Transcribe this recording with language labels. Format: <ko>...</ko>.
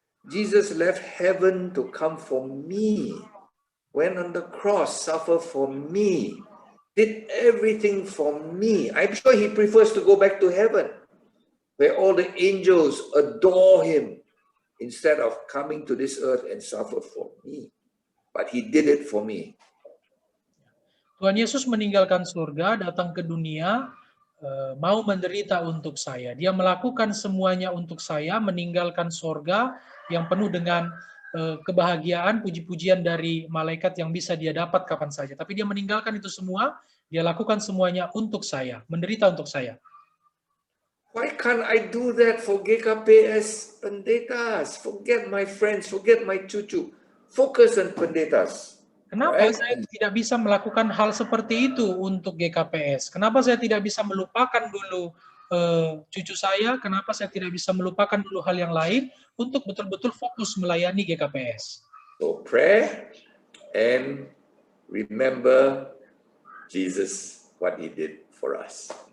<en>Jesus left heaven to come for me, went on the cross, suffered for me, did everything for me. I'm sure he prefers to go back to heaven, where all the angels adore him, instead of coming to this earth and suffer for me. But he did it for me.</en> <id>Tuhan Yesus meninggalkan surga, datang ke dunia, mau menderita untuk saya. Dia melakukan semuanya untuk saya, meninggalkan surga yang penuh dengan kebahagiaan, puji-pujian dari malaikat yang bisa dia dapat kapan saja. Tapi dia meninggalkan itu semua, dia lakukan semuanya untuk saya, menderita untuk saya.</id> <en>Why can't I do that for GKPS pendetas? Forget my friends, forget my cucu. Focus on pendetas.</en> <id>Kenapa</id> <en>Right?</en> <id>saya tidak bisa melakukan hal seperti itu untuk GKPS? Kenapa saya tidak bisa melupakan dulu cucu saya? Kenapa saya tidak bisa melupakan dulu hal yang lain untuk betul-betul fokus melayani GKPS?</id> <en>So pray and remember Jesus, what He did for us.</en>